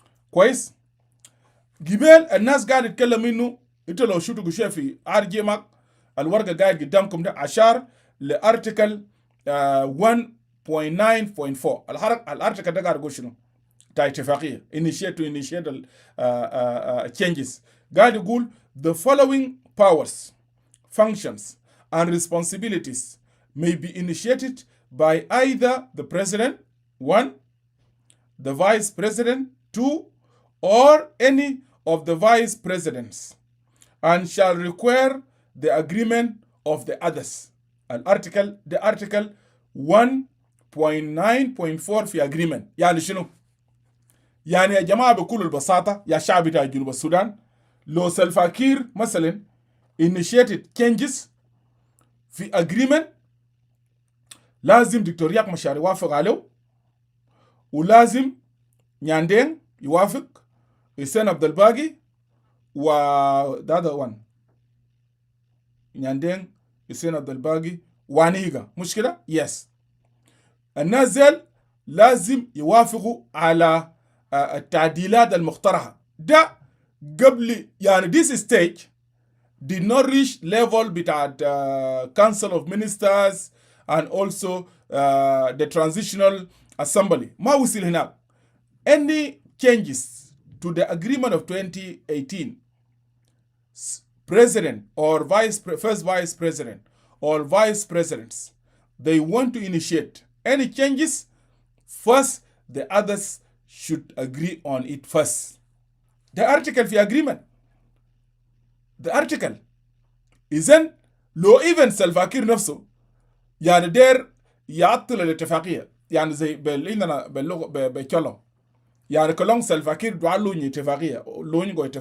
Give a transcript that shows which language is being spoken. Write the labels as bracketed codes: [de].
[ar] كويس؟ قبل الناس قاعد يتكلم إنه أنت لو شفتوا شيء في أرجمك الورقة قاعد قدامكم ده أشار لأرتكل 1 1.9.4 الارتكل ده قاعد يقول شنو؟ بتاع اتفاقيه [en] initiate changes. [ar] قاعد يقول [en] the following powers, functions and responsibilities may be initiated by either the president, 1, the vice president, 2, or any of the vice presidents, and shall require the agreement of the others. the article 1.9.4 في agreement. [ar] يعني شنو؟ يعني يا جماعة بكل البساطة يا شعب بتاع جنوب السودان، لو سلفاكير مثلا [en] initiated changes [ar] في agreement لازم دكتور رياك مشار يوافق عليه، ولازم نياندين يوافق، حسين عبد الباقي و [en] the other one [ar] نياندين حسين عبد الباقي وانيغا، مش كده؟ يس. الناس ديل لازم يوافقوا على التعديلات المقترحة ده قبل، يعني [en] this stage did not reach level بتاعت Council of Ministers and also the Transitional Assembly. [ar] ما وصل هناك. [en] Any changes to the agreement of 2018, president or first vice president or vice presidents, they want to initiate any changes, first the others should agree on it first. The article في agreement. [ar] The article إذن لو even سلفاكير نفسه يعني دير يعطل الاتفاقية، يعني زي عندنا باللغة بكلام، يعني كلام سلفاكير دعالوني اتفاقية لوني